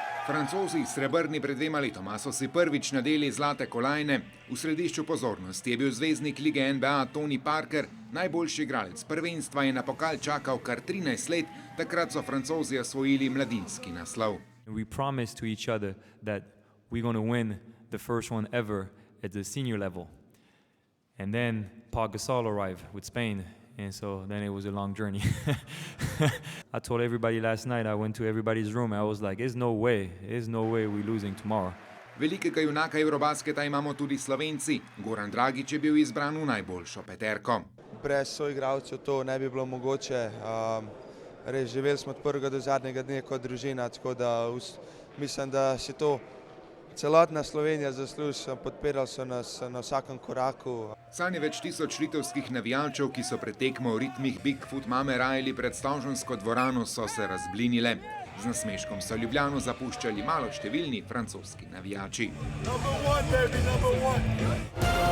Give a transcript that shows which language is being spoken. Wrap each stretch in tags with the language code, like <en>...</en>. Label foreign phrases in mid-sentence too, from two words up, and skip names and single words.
<sl>Francozi srebrni pred 2 letoma so si prvič nadeli zlate kolajne. V središču pozornosti je bil zvezdnik lige NBA Tony Parker, najboljši igralec prvenstva je na pokal čakal kar 13 let, takrat so Francozi osvojili mladinski naslov.</sl> <en>We promised to each other that we're going to win the first one ever at the senior level. And then Pau Gasol arrived with Spain. And so then it was a long journey. I told everybody last night, I went to everybody's room, I was like, there's no way we're losing tomorrow.</en> <sl>Velikega junaka Eurobasketa imamo tudi Slovenci. Goran Dragić je bil izbran v najboljšo peterko. Brez soigralcev to ne bi bilo mogoče. Res živeli smo od prvega do zadnjega dne kot družina, tako da mislim, da si to celotna Slovenija zasluži, podpirali so nas na vsakem koraku. Sanje več tisoč litovskih navijačev, ki so pred tekmo v ritmih Bigfoot mame rajali pred Stožansko dvorano, so se razblinile. Z nasmeškom so Ljubljano zapuščali maloštevilni francoski navijači.</sl> <en>Number one, baby, number one.</en>